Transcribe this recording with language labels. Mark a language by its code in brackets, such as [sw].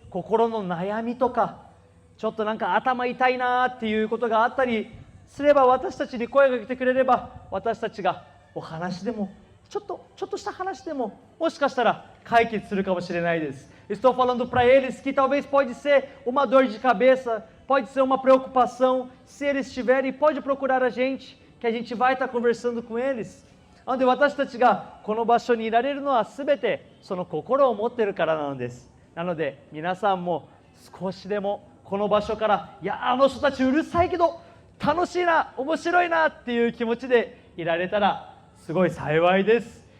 [ja] 心の悩みとか、ちょっとなんか頭痛いなっていうことがあったりすれば、私たちに声をかけてくれれば、私たちがお話でもちょっとした話でももしかしたら解決するかもしれないです。 [pt] Estou falando para eles que talvez pode ser uma dor de cabeça, pode ser uma preocupação. Se eles tiverem, pode procurar a gente, que a gente vai estar conversando com eles. [ja] なので私たちがこの場所にいられるのはすべてその心を持っているからなのです。なので皆さんも少しでもこの場所から、いや、あの人たちうるさいけど楽しいな、面白いなっていう気持ちでいられたらすごい幸いです。